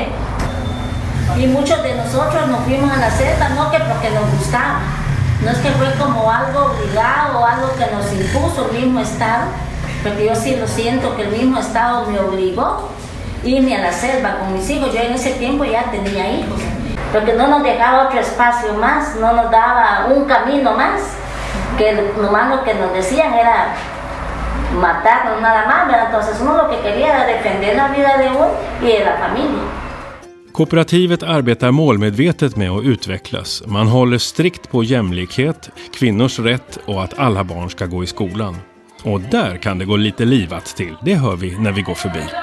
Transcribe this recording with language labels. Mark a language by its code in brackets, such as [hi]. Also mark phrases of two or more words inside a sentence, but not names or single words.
[es] Y muchos de nosotros nos fuimos a la selva, no que porque nos gustaba, no es que fue como algo obligado o algo que nos impuso el mismo estado, porque yo sí lo siento que el mismo estado me obligó irme a la selva con mis hijos. Yo en ese tiempo ya tenía hijos, porque no nos dejaba otro espacio más, no nos daba un camino más, que nomás lo que nos decían era matarnos nada más, ¿verdad? Entonces uno lo que quería era defender la vida de uno y de la familia. [sv] Kooperativet arbetar målmedvetet med att utvecklas. Man håller strikt på jämlikhet, kvinnors rätt och att alla barn ska gå i skolan. Och där kan det gå lite livat till, det hör vi när vi går förbi.